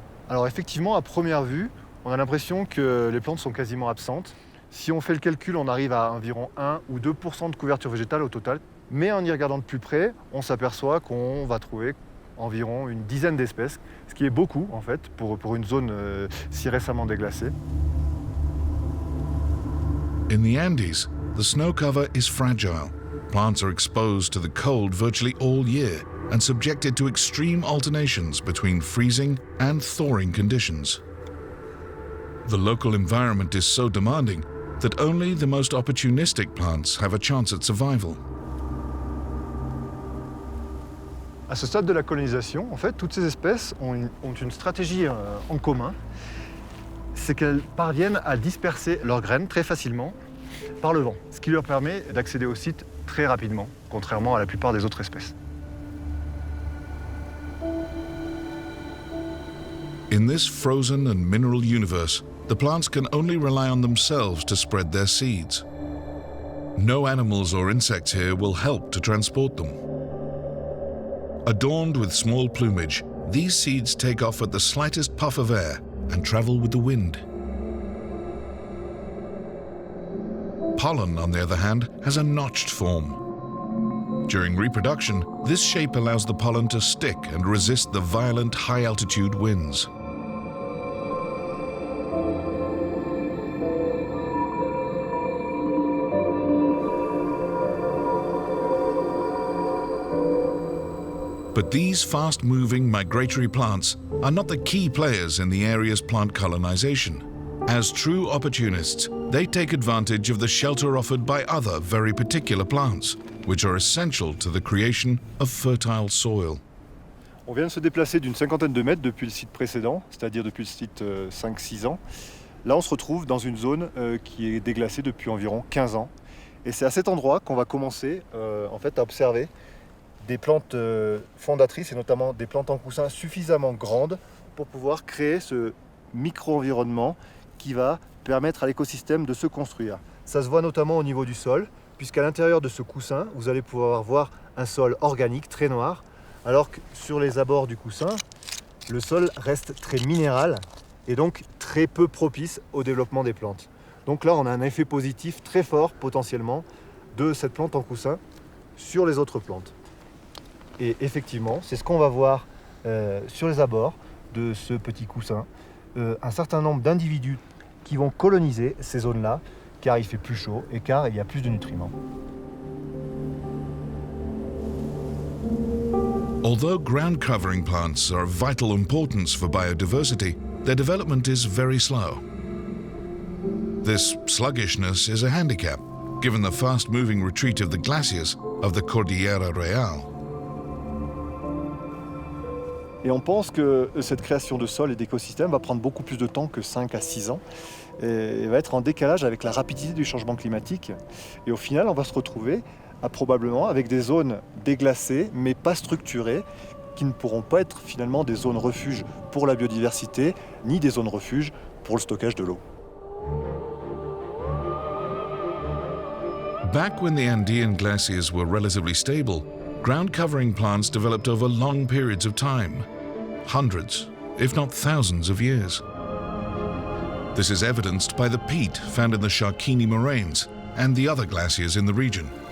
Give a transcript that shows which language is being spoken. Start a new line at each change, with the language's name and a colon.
French: Alors effectivement, à première vue, on a l'impression que les plantes sont quasiment absentes. Si on fait le calcul, on arrive à environ 1 ou 2% de couverture végétale au total. Mais en y regardant de plus près, on s'aperçoit qu'on va trouver environ une dizaine d'espèces, ce qui est beaucoup en fait pour une zone si récemment déglacée.
English: In the Andes, the snow cover is fragile. Plants are exposed to the cold virtually all year and subjected to extreme alternations between freezing and thawing conditions. The local environment is so demanding that only the most opportunistic plants have a chance at survival.
French: À ce stade de la colonisation, en fait, toutes ces espèces ont une stratégie en commun, c'est qu'elles parviennent à disperser leurs graines très facilement par le vent, ce qui leur permet d'accéder au site très rapidement, contrairement à la plupart des autres espèces.
English: In this frozen and mineral universe, the plants can only rely on themselves to spread their seeds. No animals or insects here will help to transport them. Adorned with small plumage, these seeds take off at the slightest puff of air and travel with the wind. Pollen, on the other hand, has a notched form. During reproduction, this shape allows the pollen to stick and resist the violent high-altitude winds. But these fast-moving migratory plants are not the key players in the area's plant colonization. As true opportunists, they take advantage of the shelter offered by other very particular plants, which are essential to the creation of fertile soil.
French: On vient de se déplacer d'une cinquantaine de mètres depuis le site précédent, c'est-à-dire depuis le site 5-6 ans. Là, on se retrouve dans une zone qui est déglacée depuis environ 15 ans. Et c'est à cet endroit qu'on va commencer en fait, à observer des plantes fondatrices, et notamment des plantes en coussin suffisamment grandes pour pouvoir créer ce micro-environnement qui va permettre à l'écosystème de se construire. Ça se voit notamment au niveau du sol, puisqu'à l'intérieur de ce coussin, vous allez pouvoir voir un sol organique très noir, alors que sur les abords du coussin, le sol reste très minéral et donc très peu propice au développement des plantes. Donc là, on a un effet positif très fort potentiellement de cette plante en coussin sur les autres plantes. Et effectivement, c'est ce qu'on va voir sur les abords de ce petit coussin. Un certain nombre d'individus qui vont coloniser ces zones-là, car il fait plus chaud et car il y a plus de nutriments.
English: Although ground covering plants are of vital importance for biodiversity, their development is very slow. This sluggishness is a handicap, given the fast-moving retreat of the glaciers of the Cordillera Real.
French: Et on pense que cette création de sol et d'écosystème va prendre beaucoup plus de temps que 5 à 6 ans et va être en décalage avec la rapidité du changement climatique. Et au final, on va se retrouver probablement avec des zones déglacées mais pas structurées qui ne pourront pas être finalement des zones refuges pour la biodiversité ni des zones refuges pour le stockage de l'eau.
English: Back when the Andean glaciers were relatively stable, ground covering plants developed over long periods of time, hundreds, if not thousands of years. This is evidenced by the peat found in the Sharkini moraines and the other glaciers in the region.